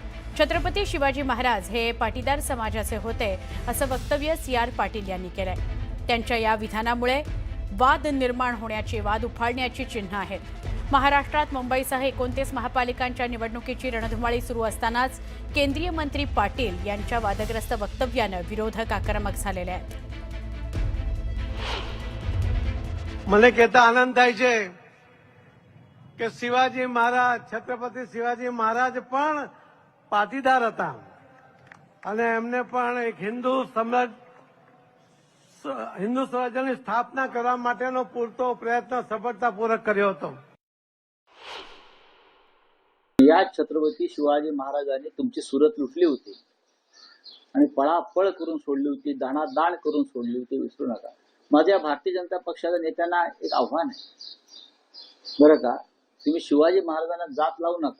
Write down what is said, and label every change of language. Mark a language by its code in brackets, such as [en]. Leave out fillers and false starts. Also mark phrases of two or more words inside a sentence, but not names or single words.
[mr] छत्रपती शिवाजी महाराज हे पाटीदार समाजाचे होते असं वक्तव्य CR पाटील यांनी केलंय। त्यांच्या या विधानामुळे वाद निर्माण होण्याची, वाद उफाळण्याची चिन्ह आहेत। महाराष्ट्रात मुंबईसह 29 महापालिकांच्या निवडणुकीची रणधुमाळी सुरू असतानाच केंद्रीय मंत्री पाटील यांच्या वादग्रस्त वक्तव्यानं विरोधक आक्रमक झालेले आहेत। [gu] મને કહેતા આનંદ થાય છે કે શિવાજી મહારાજ, છત્રપતિ શિવાજી મહારાજ પણ પાટીદાર હતા અને એમને પણ એક હિન્દુ સ્વરાજ્યની સ્થાપના કરવા માટેનો પૂરતો પ્રયત્ન સફળતાપૂર્વક કર્યો હતો। [mr] या छत्रपती शिवाजी महाराजांनी तुमची सुरत लुटली होती आणि पळापळ करून सोडली होती, दाणादाण करून सोडली होती, विसरू नका। माझ्या भारतीय जनता पक्षाच्या नेत्यांना एक आव्हान आहे बरं का, तुम्ही शिवाजी महाराजांना जात लावू नका।